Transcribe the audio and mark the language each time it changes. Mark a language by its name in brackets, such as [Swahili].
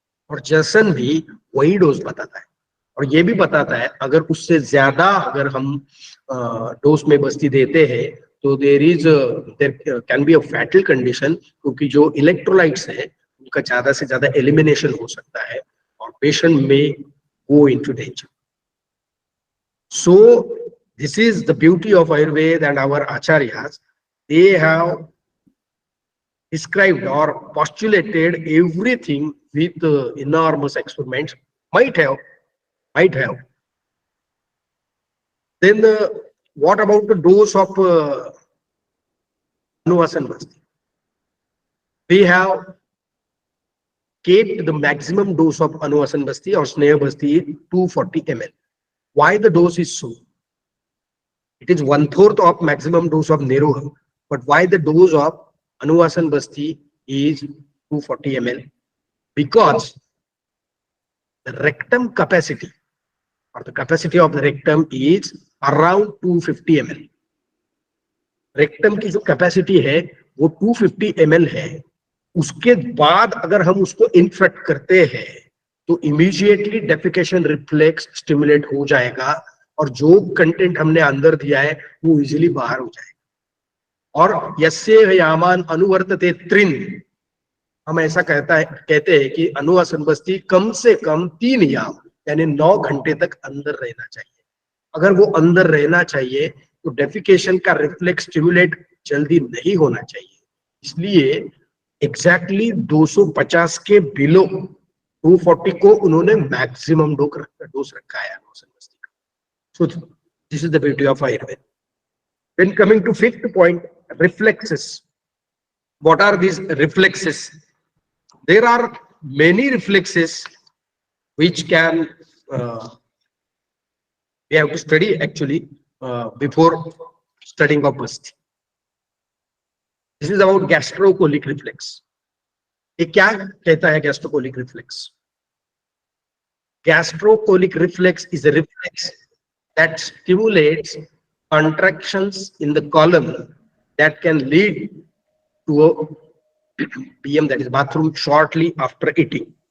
[Hindi] और जर्सन भी वही डोज बताता है, और ये भी बताता है अगर उससे ज्यादा अगर हम डोज में बस्ती देते हैं तो [English] there can be a fatal condition, [Hindi] क्योंकि जो इलेक्ट्रोलाइट्स है उनका ज्यादा से ज्यादा एलिमिनेशन हो सकता है। [English] patient may go into danger. So this is the beauty of Ayurveda and our acharyas. They have described or postulated everything with enormous experiments. Might have. Then what about the dose of Anuvasan Basti? We have kept the maximum dose of Anuvasan Basti or Sneha Basti is 240 ml. Why the dose is so? It is 1/4 of maximum dose of Neroha. But why the dose of Anuvasan Basti is 240 ml? Because the rectum capacity or the capacity of the rectum is around 250 ml. [Hindi] Rectum की जो capacity है वो 250 ml है. उसके बाद अगर हम उसको इन्फेक्ट करते हैं तो इमीडिएटली डेफिकेशन रिफ्लेक्स स्टिमुलेट हो जाएगा और जो कंटेंट हमने अंदर दिया है वो इजीली बाहर हो जाएगा. और [Sanskrit] यस्य यामान अनुवर्तते त्रिन, [Hindi] हम ऐसा कहते हैं कि अनुवासन बस्ती कम से कम 3 याम यानी 9 घंटे तक अंदर रहना चाहिए. अगर वो अंदर रहना चाहिए तो डेफिकेशन का रिफ्लेक्स स्टिमुलेट जल्दी नहीं होना चाहिए. इसलिए एग्जैक्टली 250 के बिलो 240 को उन्होंने मैक्सिमम डोज रखा है अनुवासन बस्ती का. [English] So this is the beauty of Ayurveda. Then coming to fifth point, reflexes. What are these reflexes? There are many reflexes which can we have to study actually before studying of Basti. This is about gastrocolic reflex. [Hindi] ये क्या कहता है gastrocolic reflex? [English] Gastrocolic reflex is a reflex that stimulates contractions in the colon that can lead to a PM, that is bathroom, shortly after eating.